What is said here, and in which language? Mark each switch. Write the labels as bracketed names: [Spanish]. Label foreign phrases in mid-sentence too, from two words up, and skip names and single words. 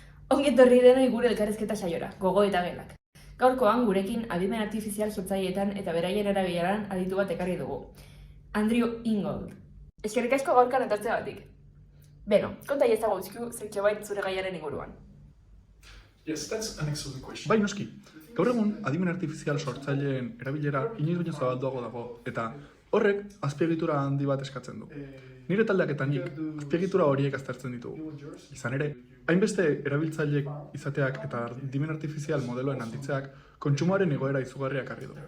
[Basque] Ongi etorri denoi gure elkarrizketa saiora, gogo eta gelak. Gaurkoan gurekin adimen artifizial sortzaileetan eta beraien erabileran aditu bat ekarri dugu. Andrew Ingold. Eskerrik asko gaurkan etortzeagatik. Beno, konta iezago uzkiu zertxo bait zure gaiaren inguruan. [English] Yes, that's an excellent question. [Basque] Bai, noski. Gaur egun adimen artifizial sortzaileen erabilera inoiz baino zabalduago dago eta horrek azpiegitura handi bat eskatzen du. Nire taldeak eta nik azpiegitura horiek aztertzen ditugu. Izan ere, hainbeste erabiltzaileek izateak eta adimen artifizial modeloen handitzeak kontsumoaren igoera izugarria ekarri du.